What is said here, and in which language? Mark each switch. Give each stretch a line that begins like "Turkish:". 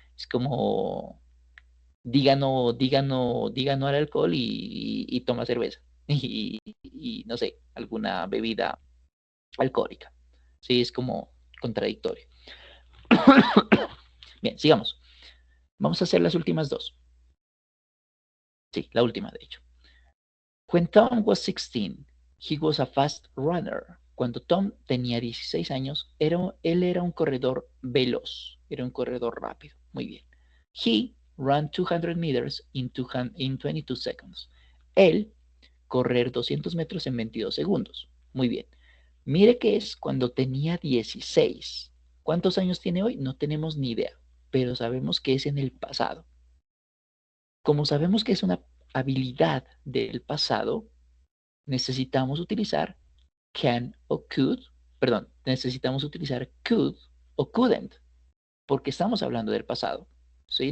Spanish: Es como diga no al alcohol y toma cerveza y no sé, alguna bebida alcohólica. Sí, es como contradictorio. Bien, sigamos. Vamos a hacer las últimas dos. Sí, la última, de hecho.
English: When Tom was 16, he was a fast runner.
Spanish: Cuando Tom tenía 16 años, él era un corredor veloz, era un corredor rápido. Muy bien.
English: He ran 200 meters in 22 seconds.
Spanish: Él correr 200 metros en 22 segundos. Muy bien. Mire que es cuando tenía 16. ¿Cuántos años tiene hoy? No tenemos ni idea, pero sabemos que es en el pasado. Como sabemos que es una habilidad del pasado, necesitamos utilizar can o could, perdón, necesitamos utilizar could o couldn't, porque estamos hablando del pasado. ¿Sí?